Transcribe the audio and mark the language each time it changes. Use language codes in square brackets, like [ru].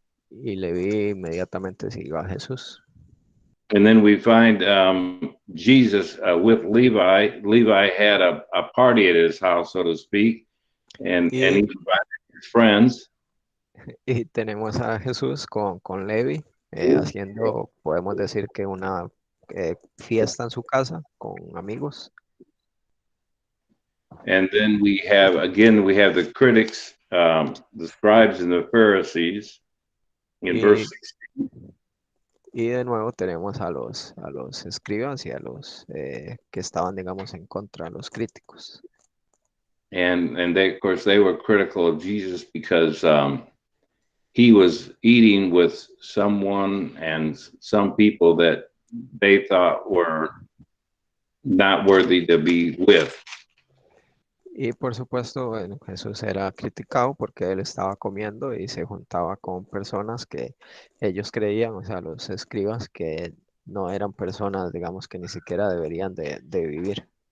[es] Y Levi inmediatamente siguió a Jesús. [en] And then we find Jesus with Levi. Levi had a party at his house, so to speak, and he invited his friends. [es] Y tenemos a Jesús con Levi haciendo, podemos decir que una fiesta en su casa con amigos. [en] And then we have the critics, the scribes and the Pharisees in verse 16. [es] Y de nuevo tenemos a los escribas y a los que estaban, digamos, en contra de los críticos. [en] And they, of course, they were critical of Jesus because he was eating with someone and some people that they thought were not worthy to be with. [es] Y por supuesto, Jesús era criticado porque él estaba comiendo y se juntaba con personas que ellos creían, o sea, los escribas, que no eran personas, digamos, que ni siquiera deberían de vivir.